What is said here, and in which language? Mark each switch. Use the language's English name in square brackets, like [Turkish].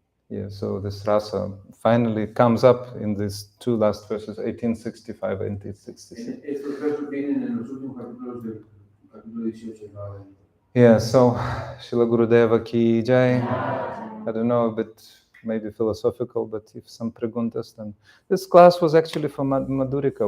[English] Yeah, so this rasa finally comes up in these 2 last verses, 1865 and 1866. [Spanish] Estos versos vienen en los últimos capítulos del capítulo 18 del Bhagavad Gita. [English] Yeah, so Srila Gurudeva ki jai. I don't know, a bit maybe philosophical, but if some preguntas, then this class was actually for Madhurika.